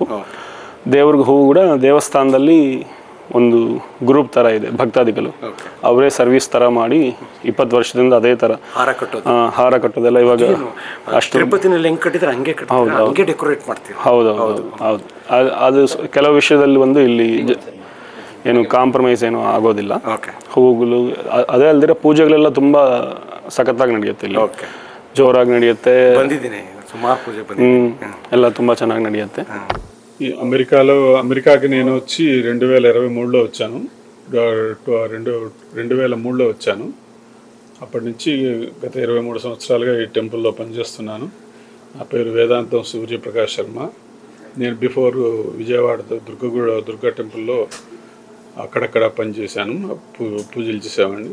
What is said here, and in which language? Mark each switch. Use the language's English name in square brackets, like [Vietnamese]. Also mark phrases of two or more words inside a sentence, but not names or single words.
[Kannada] ದೇವ್ರಿಗೆ ಹೂವು ಕೂಡ ದೇವಸ್ಥಾನದಲ್ಲಿ ಒಂದು ಗ್ರೂಪ್ ಥರ ಇದೆ, ಭಕ್ತಾದಿಗಳು ಅವರೇ ಸರ್ವಿಸ್ ಥರ ಮಾಡಿ 20 ವರ್ಷದಿಂದ ಅದೇ ಥರ ಹಾರ ಕಟ್ಟೋದೆಲ್ಲ ಇವಾಗ ಅಷ್ಟು ಹೌದು. ಅದು ಕೆಲವು ವಿಷಯದಲ್ಲಿ ಒಂದು ಇಲ್ಲಿ ಏನು ಕಾಂಪ್ರಮೈಸ್ ಏನೂ ಆಗೋದಿಲ್ಲ. ಹೂವುಗಳು ಅದೇ ಅಲ್ದಿರ ಪೂಜೆಗಳೆಲ್ಲ ತುಂಬ ಸಖತ್ತಾಗಿ ನಡೆಯುತ್ತೆ ಇಲ್ಲಿ, ಜೋರಾಗಿ ನಡೆಯುತ್ತೆ. ಎಲ್ಲ ತುಂಬ ಚೆನ್ನಾಗಿ ನಡೆಯುತ್ತೆ. [Telugu] ఈ అమెరికాకి నేను వచ్చి 2023లో వచ్చాను. 2003లో వచ్చాను. అప్పటి నుంచి గత 23 సంవత్సరాలుగా ఈ టెంపుల్లో పనిచేస్తున్నాను. నా పేరు వేదాంతం సూర్యప్రకాష్ శర్మ. నేను బిఫోర్ విజయవాడ దుర్గా టెంపుల్లో అక్కడక్కడ పనిచేశాను, పూజలు చేసేవాడిని.